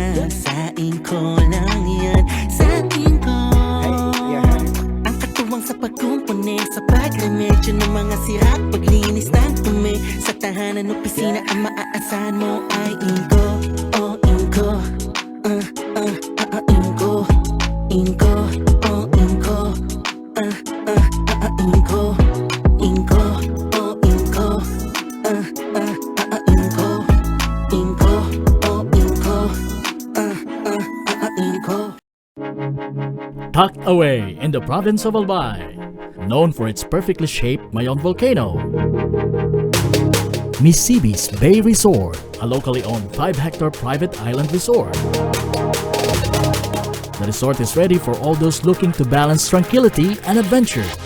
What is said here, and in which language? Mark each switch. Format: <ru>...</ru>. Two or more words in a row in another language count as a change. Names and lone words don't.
<tl>Sa Inco lang yan, sa Inco. Ang katuwang sa pagkumpuni, sa pagremedyo ng mga sira at paglinis ng tumi. Sa tahanan, opisina, ang maaasahan mo ay Inco. Oh, Inco. Inco. Inco. Oh, Inco. Inco. Inco. Oh, Inco. Inco. Inco. Oh, Inco. Inco.</tl> <en>tucked away in the province of Albay, known for its perfectly shaped Mayon volcano. Misibis Bay Resort, a locally owned 5-hectare private island resort. The resort is ready for all those looking to balance tranquility and adventure.</en>